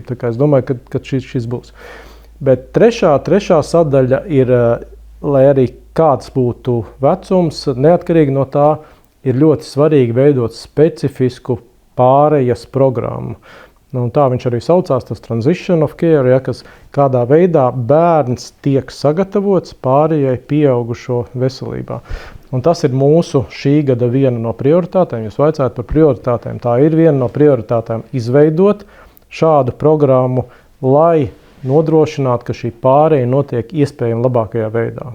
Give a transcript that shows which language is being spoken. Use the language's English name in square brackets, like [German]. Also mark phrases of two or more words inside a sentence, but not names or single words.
[Latvian] Tā kā es domāju, ka šis būs. Bet trešā sadaļa ir, lai arī kāds būtu vecums, neatkarīgi no tā, ir ļoti svarīgi veidot specifisku pārejas programmu. Un tā viņš arī saucās, tas [English] transition of care, [Latvian] ja, kas kādā veidā bērns tiek sagatavots pārējai pieaugušo veselībā. Un tas ir mūsu šī gada viena no prioritātēm. Jūs vaicājat par prioritātēm. Tā ir viena no prioritātēm izveidot šādu programmu, lai nodrošināt, ka šī pāreja notiek iespējami labākajā veidā.